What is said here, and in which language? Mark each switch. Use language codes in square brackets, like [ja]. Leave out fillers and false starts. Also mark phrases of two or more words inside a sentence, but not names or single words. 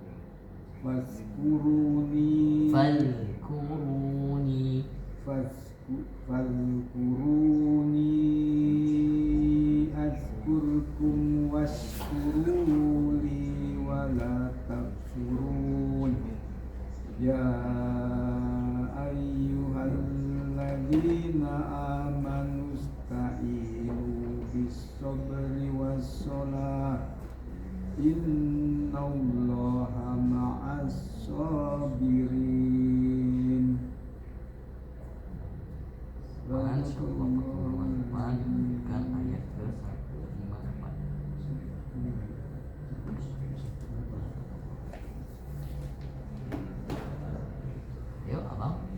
[ar] فاذكروني أذكركم واشكروا لي ولا تكفرون يا أيها الذين آمنوا استعينوا بالصبر والصلاة إن الله مع الصابرين. [id] Lanjutkan ayat ke 158. Yuk abang.